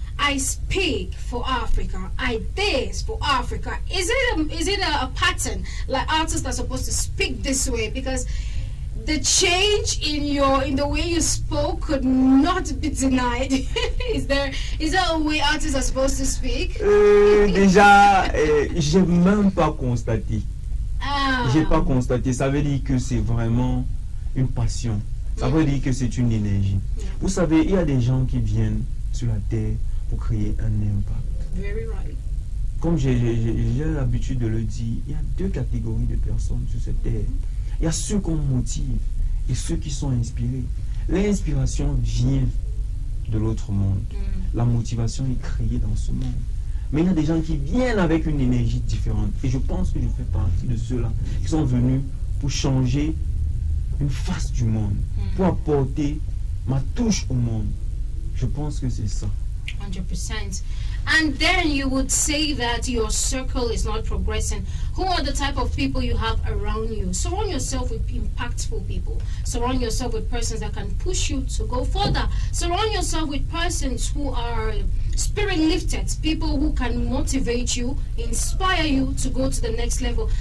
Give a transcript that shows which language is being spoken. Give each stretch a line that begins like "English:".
English: I speak for Africa. I dance for Africa. Is it a pattern, like artists are supposed to speak this way? Because the change in the way you spoke could not be denied. Is there a way artists are supposed to speak?
French: Déjà, j'ai même pas constaté. Ah. J'ai pas constaté. Ça veut dire que c'est vraiment une passion. Ça veut dire que c'est une énergie. Vous savez, il y a des gens qui viennent sur la terre pour créer un impact.
English: Very right.
French: Comme j'ai l'habitude de le dire, il y a deux catégories de personnes sur cette terre. Il y a ceux qu'on motive et ceux qui sont inspirés. L'inspiration vient de l'autre monde. La motivation est créée dans ce monde. Mais il y a des gens qui viennent avec une énergie différente. Et je pense que je fais partie de ceux-là qui sont venus pour changer une face du monde, pour apporter ma touche au monde. Je pense que c'est ça.
English: 100%. And then you would say that your circle is not progressing. Who are the type of people you have around you? Surround yourself with impactful people. Surround yourself with persons that can push you to go further. Surround yourself with persons who are spirit lifted, people who can motivate you, inspire you to go to the next level.